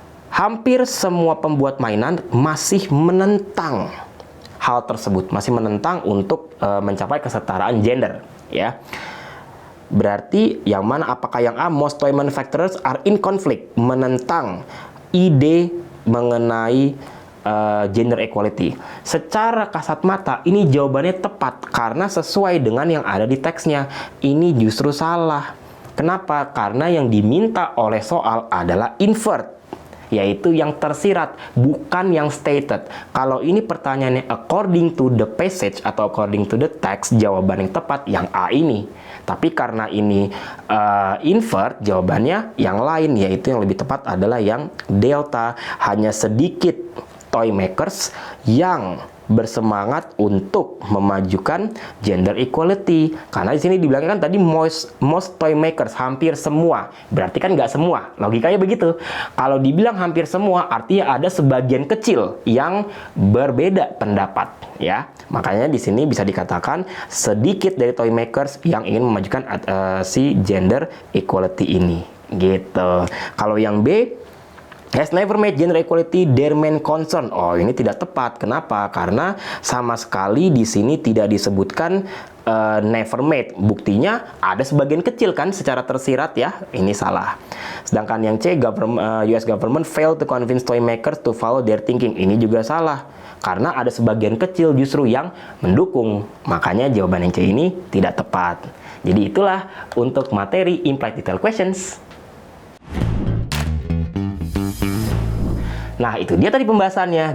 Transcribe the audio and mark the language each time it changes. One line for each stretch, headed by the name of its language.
Indonesian: Hampir semua pembuat mainan masih menentang hal tersebut, masih menentang untuk mencapai kesetaraan gender ya. Berarti yang mana? Apakah yang A?
English: Most toy manufacturers are in conflict,
Indonesian: menentang ide mengenai
English: gender equality.
Indonesian: Secara kasat mata ini jawabannya tepat karena sesuai dengan yang ada di teksnya. Ini justru salah. Kenapa? Karena yang diminta oleh soal adalah invert, yaitu yang tersirat, bukan yang stated. Kalau ini pertanyaannya
English: according to the passage
Indonesian: atau
English: according to the text,
Indonesian: jawaban yang tepat yang A ini. Tapi karena ini invert, jawabannya yang lain, yaitu yang lebih tepat adalah yang delta. Hanya sedikit toy makers yang bersemangat untuk memajukan gender equality. Karena di sini dibilangkan kan tadi
English: most toy makers,
Indonesian: hampir semua. Berarti kan nggak semua. Logikanya begitu. Kalau dibilang hampir semua, artinya ada sebagian kecil yang berbeda pendapat, ya. Makanya di sini bisa dikatakan sedikit dari toy makers yang ingin memajukan si gender equality ini, gitu. Kalau yang B,
English: has never made gender equality their main concern.
Indonesian: Oh, ini tidak tepat. Kenapa? Karena sama sekali di sini tidak disebutkan never made. Buktinya ada sebagian kecil kan secara tersirat ya. Ini salah. Sedangkan yang C,
English: US government failed to convince toy makers to follow their thinking.
Indonesian: Ini juga salah. Karena ada sebagian kecil justru yang mendukung. Makanya jawaban yang C ini tidak tepat. Jadi itulah untuk materi implied detail questions. Nah, itu dia tadi pembahasannya.